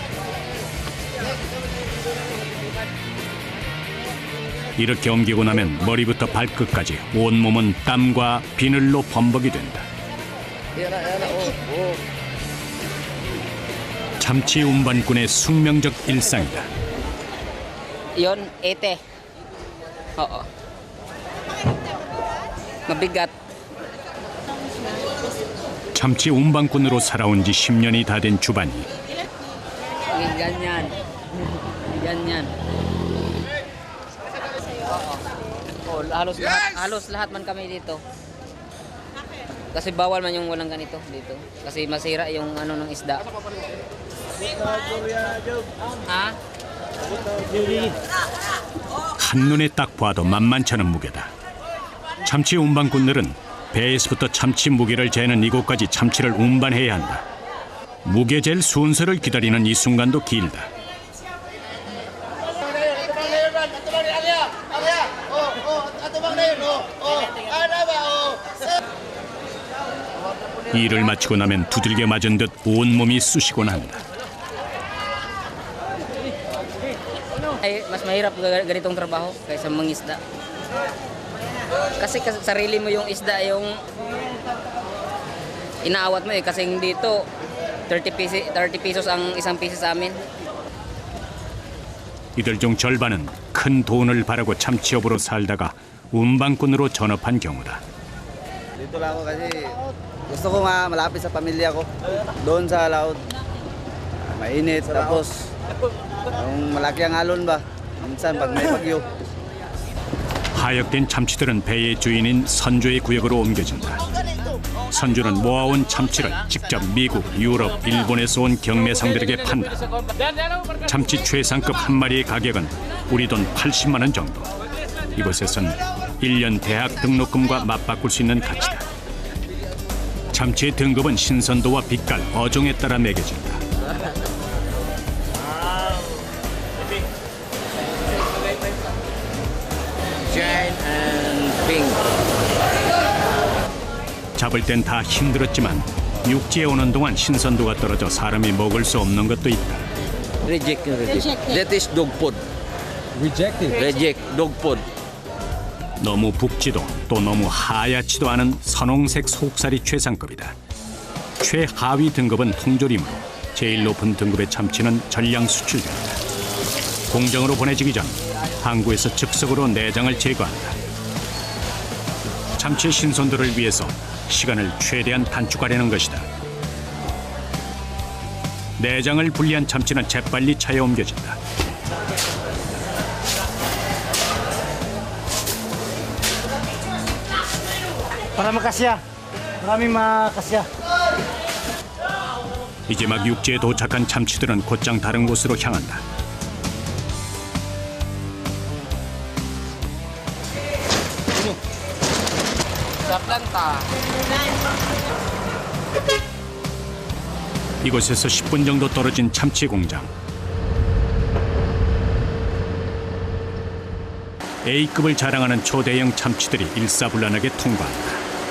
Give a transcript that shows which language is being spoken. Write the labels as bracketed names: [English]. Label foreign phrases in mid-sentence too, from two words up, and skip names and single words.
[Korean] 이렇게 옮기고 나면 머리부터 발끝까지 온몸은 땀과 비늘로 범벅이 된다. 참치 운반꾼의 숙명적 일상이다. [Filipino] Yon, ete. Oo. Mabigat. [Korean] 참치 운반꾼으로 살아온 지 10년이 다 된 주반이 [Filipino] Ganyan. Ganyan. Oo, halos lahat man kami dito. Kasi bawal man yung walang ganito dito. Kasi masira yung ano ng isda. Ha? [Korean] 한눈에 딱 봐도 만만치 않은 무게다. 참치 운반꾼들은 배에서부터 참치 무게를 재는 이곳까지 참치를 운반해야 한다. 무게 잴 순서를 기다리는 이 순간도 길다. 일을 마치고 나면 두들겨 맞은 듯 온몸이 쑤시곤 한다. [Filipino] Ay, mas mahirap ganitong trabaho kaysa mangisda. Kasi sarili mo yung isda yung inaawat mo kasi dito 30 pesos ang isang piso sa amin. [Korean] 이들 중 절반은 큰 돈을 바라고 참치업으로 살다가 운반꾼으로 전업한 경우다. [Filipino] Dito lang ako kasi gusto ko nga malapit sa pamilya ko. Doon sa laut. Mainit tapos yung malaki ang alon ba? Minsan pag may bagyo. [Korean] 하역된 참치들은 배의 주인인 선조의 구역으로 옮겨진다. 선조는 모아온 참치를 직접 미국, 유럽, 일본에서 온 경매상들에게 판다. 참치 최상급 한 마리의 가격은 우리 돈 80만 원 정도. 이곳에선 1년 대학 등록금과 맞바꿀 수 있는 가치다. 참치의 등급은 신선도와 빛깔, 어종에 따라 매겨진다. [English] Giant and pink. [Korean] 잡을 땐 다 힘들었지만 육지에 오는 동안 신선도가 떨어져 사람이 먹을 수 없는 것도 있다. [English] Reject. That is dog food. Reject dog food. [Korean] 너무 붓지도 또 너무 하얗지도 않은 선홍색 속살이 최상급이다. 최하위 등급은 통조림으로 제일 높은 등급의 참치는 전량 수출된다. 공장으로 보내지기 전 항구에서 즉석으로 내장을 제거한다. 참치의 신선도를 위해서 시간을 최대한 단축하려는 것이다. 내장을 분리한 참치는 재빨리 차에 옮겨진다. [Filipino] Para makasya. Maraming makasya. [Korean] 이제 막 육지에 도착한 참치들은 곧장 다른 곳으로 향한다. [Filipino] Sa planta. [Korean] 이곳에서 10분 정도 떨어진 참치 공장. A급을 자랑하는 초대형 참치들이 일사불란하게 통과한다.